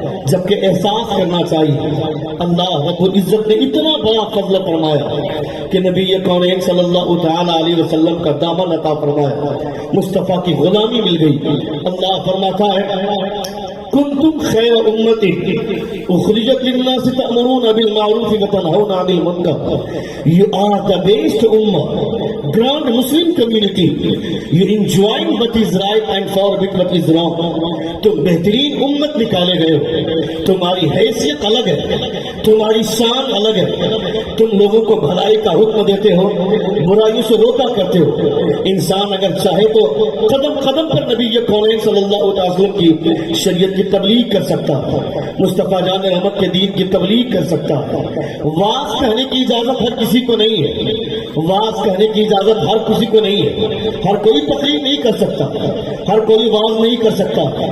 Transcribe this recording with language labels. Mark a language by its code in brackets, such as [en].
[ur] جبکہ احساس کرنا چاہیے۔ اللہ رب العزت نے اتنا بڑا فضل فرمایا کہ نبی کونین صلی اللہ تعالی علیہ وسلم کا دامن عطا فرمایا، مصطفیٰ کی غلامی مل گئی۔ اللہ فرماتا ہے [ar] کنتم خیر امتی اخرجت للناس تأمرون بالمعروف وتنہون عن المنکر۔ [en] You are the best ummah, grand Muslim community. You enjoy what is right and forbid what is wrong. [ur] تم بہترین امت نکالے گئے ہو، تمہاری حیثیت الگ ہے، تمہاری شان الگ ہے، تم لوگوں کو بھلائی کا حکم دیتے ہو، برائیوں سے روکا کرتے ہو۔ انسان اگر چاہے تو قدم قدم پر نبی کونین صلی اللہ علیہ وسلم کی شریعت کی تبلیغ کر سکتا، مصطفیٰ جان رحمت کے دین کی تبلیغ کر سکتا۔ واعظ کہنے کی اجازت ہر کسی کو نہیں ہے، واعظ کہنے کی اجازت ہر کسی کو نہیں ہے، ہر کوئی تقریر نہیں کر سکتا، ہر کوئی واعظ نہیں کر سکتا،